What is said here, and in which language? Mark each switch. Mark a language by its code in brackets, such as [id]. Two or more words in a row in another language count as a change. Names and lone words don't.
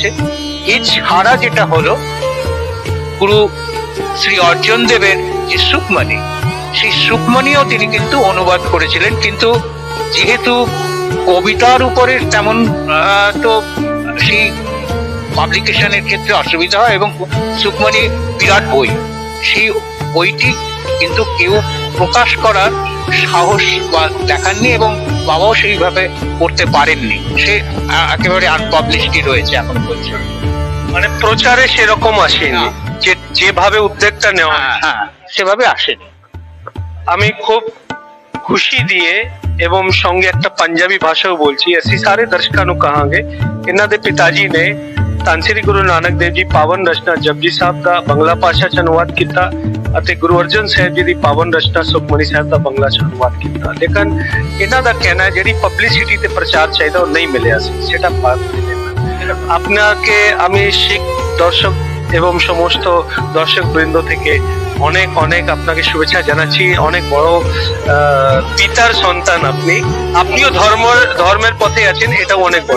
[bn] এছাড়া যেটা হলো গুরু শ্রী অর্জুন দেবের যে সুকমণি, সেই সুকমণিও তিনি কিন্তু অনুবাদ করেছিলেন, কিন্তু যেহেতু কবিতার উপরে তেমন তো সেই পাবলিকেশনের ক্ষেত্রে অসুবিধা হয় এবং সুকমণি বিরাট বই, সেই বইটি কিন্তু কেউ প্রকাশ করার সাহস দেখাননি এবং বাবাও সেইভাবে করতে পারেননি। সে একেবারে আনপাবলিশডই রয়েছে এখন পর্যন্ত। মানে প্রচারে সেরকম আসেনি, যেভাবে উদ্যোগটা নেওয়া সেভাবে আসেনি। আমি খুব খুশি দিয়ে এবং সঙ্গে একটা পাঞ্জাবি ভাষাও বলছি। [pa] ਅਸੀਂ ਸਾਰੇ ਦਰਸ਼ਕਾਂ ਨੂੰ ਕਹਾਂਗੇ ਇਹਨਾਂ ਦੇ ਪਿਤਾ ਜੀ ਨੇ ਧੰਨ ਸ੍ਰੀ ਗੁਰੂ ਨਾਨਕ ਦੇਵ ਜੀ ਪਾਵਨ ਰਚਨਾ ਜਪਜੀ ਸਾਹਿਬ ਦਾ ਬੰਗਲਾ ਭਾਸ਼ਾ ਚ ਅਨੁਵਾਦ ਕੀਤਾ ਅਤੇ ਗੁਰੂ ਅਰਜਨ ਸਾਹਿਬ ਜੀ ਦੀ ਪਾਵਨ ਰਚਨਾ ਸੁਖਮਨੀ ਸਾਹਿਬ ਦਾ ਬੰਗਲਾ ਚ ਅਨੁਵਾਦ ਕੀਤਾ। ਲੇਕਿਨ ਇਹਨਾਂ ਦਾ ਕਹਿਣਾ ਹੈ ਜਿਹੜੀ ਪਬਲਿਸਿਟੀ ਤੇ ਪ੍ਰਚਾਰ ਚਾਹੀਦਾ ਉਹ ਨਹੀਂ ਮਿਲਿਆ ਸੀ, [bn] সেটা আপনাকে আমি শিখ দর্শক এবং সমস্ত দর্শক বৃন্দ থেকে অনেক অনেক আপনাকে শুভেচ্ছা জানাচ্ছি। অনেক বড় পিতার সন্তান আপনিও ধর্মের পথে আছেন, এটাও অনেক বড়